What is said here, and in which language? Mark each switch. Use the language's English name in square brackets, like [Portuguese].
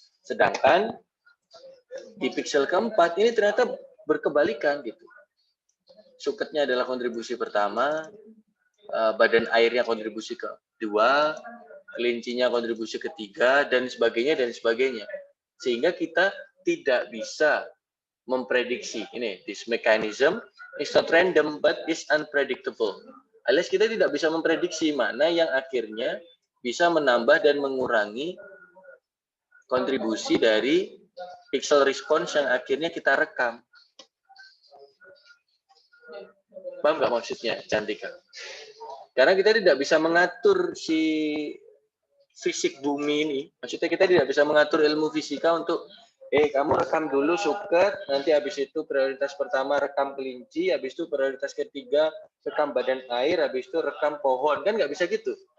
[Indonesian] Sedangkan di piksel keempat ini ternyata berkebalikan gitu. Suketnya adalah kontribusi pertama, badan airnya kontribusi kedua, kelincinya kontribusi ketiga, dan sebagainya, dan sebagainya. Sehingga kita tidak bisa memprediksi. Ini, [English] this mechanism is not random, but is unpredictable. [Indonesian] Alias kita tidak bisa memprediksi mana yang akhirnya bisa menambah dan mengurangi kontribusi dari pixel response yang akhirnya kita rekam. Paham nggak maksudnya, Cantika? Karena kita tidak bisa mengatur si fisik bumi ini, maksudnya kita tidak bisa mengatur ilmu fisika untuk kamu rekam dulu suket, nanti habis itu prioritas pertama rekam kelinci, habis itu prioritas ketiga rekam badan air, habis itu rekam pohon, kan nggak bisa gitu.